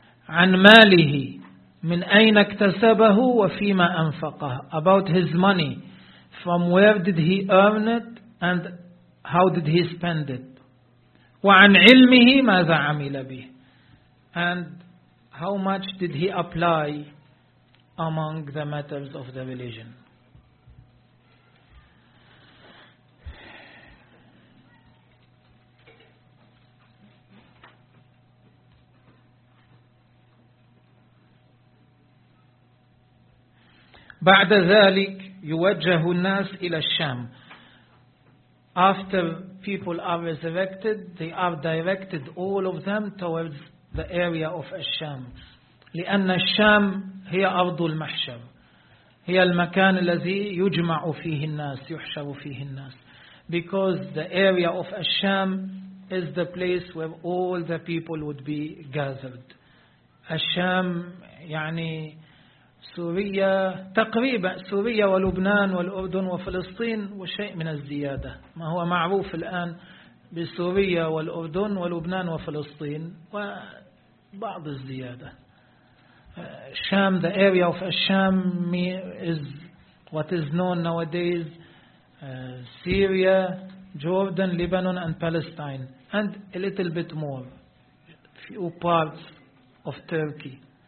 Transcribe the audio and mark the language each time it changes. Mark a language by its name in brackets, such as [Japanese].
[Arabic] عن ماله من أين اكتسبه وفيما أنفقه. [English] About his money. From where did he earn it and how did he spend it? [Arabic] وعن علمه ماذا عمل به. [English] And how much did he apply among the matters of the religion? [Arabic] بعد ذلك يوجه الناس إلى الشام. [English] After people are resurrected, they are directed, all of them, towards the area of الشام. [Arabic] لأن الشام هي أرض المحشر. هي المكان الذي يجمع فيه الناس, يحشر فيه الناس. [English] Because the area of الشام is the place where all the people would be gathered. [Arabic] الشام يعني سوريا تقريبا, سوريا ولبنان والأردن وفلسطين وشيء من الزيادة. ما هو معروف الآن بسوريا والأردن ولبنان وفلسطين وبعض الزيادة. [English] الشام, the area of الشام is what is known nowadays, Syria, Jordan, Lebanon and Palestine and a little bit more, few parts of Turkey.